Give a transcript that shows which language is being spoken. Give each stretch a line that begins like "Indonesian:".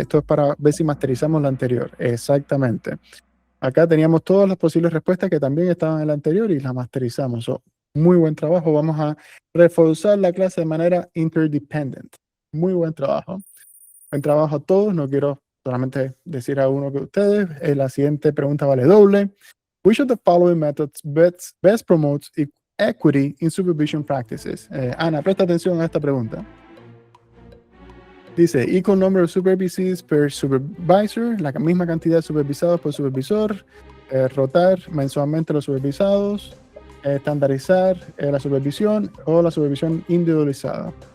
Spanish: Esto es para ver si masterizamos la anterior. Exactamente. Acá teníamos todas las posibles respuestas que también estaban en la anterior y las masterizamos. Muy buen trabajo. Vamos a reforzar la clase de manera interdependent. Muy buen trabajo. Buen trabajo a todos. No quiero solamente decir a uno de ustedes. La siguiente pregunta vale doble.
English: Which of the following methods best promotes equity in supervision practices?
Spanish: Ana, presta atención a esta pregunta. Dice,
English: equal number of supervisees per supervisor,
Spanish: la misma cantidad de supervisados por supervisor, rotar mensualmente los supervisados, estandarizar la supervisión o la supervisión individualizada.